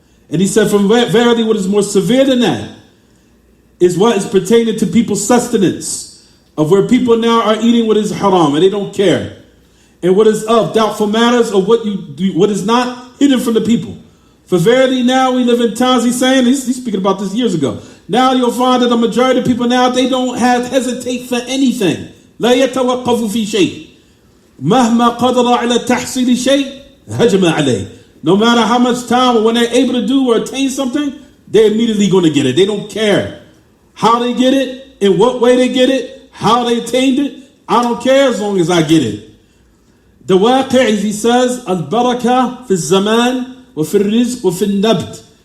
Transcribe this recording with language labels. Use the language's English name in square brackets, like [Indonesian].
[English] And he said, from verily what is more severe than that is what is pertaining to people's sustenance, of where people now are eating what is haram and they don't care. And what is of doubtful matters of what is not hidden from the people. For verily now we live in times, he's saying, he's speaking about this years ago. Now you'll find that the majority of people now, they don't hesitate for anything. [Arabic] لا يتوقف في شيء. مهما قدر على تحصيل شيء هجم عليه. [English] No matter how much time or when they're able to do or attain something, they're immediately going to get it. They don't care how they get it, in what way they get it, how they attained it. I don't care as long as I get it. The waqi', as he says, [Arabic] al-barakah fi zaman wa fi rizq wa fi nabt.